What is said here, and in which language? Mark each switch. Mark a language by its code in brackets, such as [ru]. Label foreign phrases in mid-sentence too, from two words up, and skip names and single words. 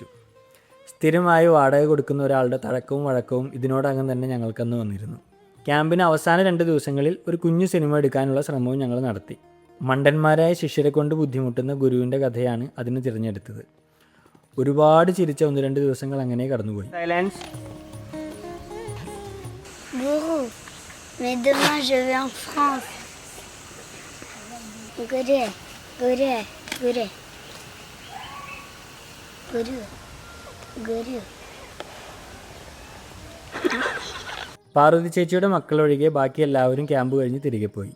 [ml] സ്ഥിരമായി വാടക കൊടുക്കുന്ന ഒരാളുടെ തഴക്കവും വഴക്കവും ഇതിനോടകം തന്നെ ഞങ്ങൾക്കന്ന് വന്നിരുന്നു. ക്യാമ്പിന് അവസാന 2 ദിവസങ്ങളിൽ ഒരു കുഞ്ഞു സിനിമ എടുക്കാനുള്ള ശ്രമവും ഞങ്ങൾ നടത്തി. മണ്ടന്മാരായ ശിഷ്യരെ കൊണ്ട് ബുദ്ധിമുട്ടുന്ന ഗുരുവിൻ്റെ കഥയാണ് അതിന് തിരഞ്ഞെടുത്തത്. ഒരുപാട് ചിരിച്ച 1-2 ദിവസങ്ങൾ അങ്ങനെ കടന്നുപോയി. സൈലൻസ്. [fr] Mais demain je vais en France. [ml] Guru, Guru, Guru, Guru, Guru. പാർവതി ചേച്ചിയുടെ മക്കളൊഴികെ ബാക്കി എല്ലാവരും ക്യാമ്പ് കഴിഞ്ഞ് തിരികെ പോയി.